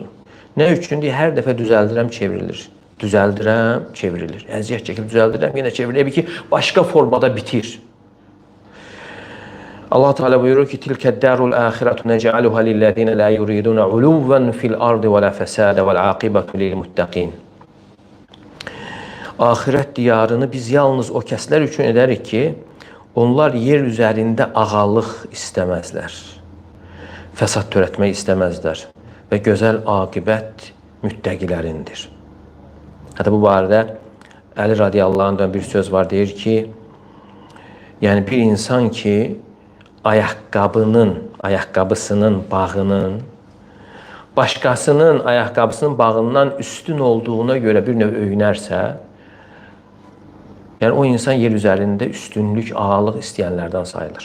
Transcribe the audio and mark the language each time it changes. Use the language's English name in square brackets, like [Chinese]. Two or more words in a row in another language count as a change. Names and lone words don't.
[Azerbaijani] Nə üçün? Hər dəfə düzəldirəm, çevrilir. Düzəldirəm, çevrilir. Əziyyət çəkib düzəldirəm, yenə çevrilir ki, başqa formada bitir. Allah Teala buyurur ki, [Arabic] "تلك الدار الآخرة نجعلها للذين لا يريدون علوا في الأرض ولا فسادا والعاقبة للمتقين." [Azerbaijani] Axirət diyarını biz yalnız o kəslər üçün edərik ki, onlar yer üzərində ağalıq istəməzlər, fəsad törətmək istəməzlər və gözəl aqibət müttəqilərindir. Hətta bu barədə Əli [Arabic] رضي الله عنه [Azerbaijani] bir söz var, deyir ki, yəni bir insan ki, ayaqqabısının bağının başqasının ayaqqabısının bağından üstün olduğuna görə bir növ öyünərsə, yəni o insan yer üzərində üstünlük, ağalıq istəyənlərdən sayılır.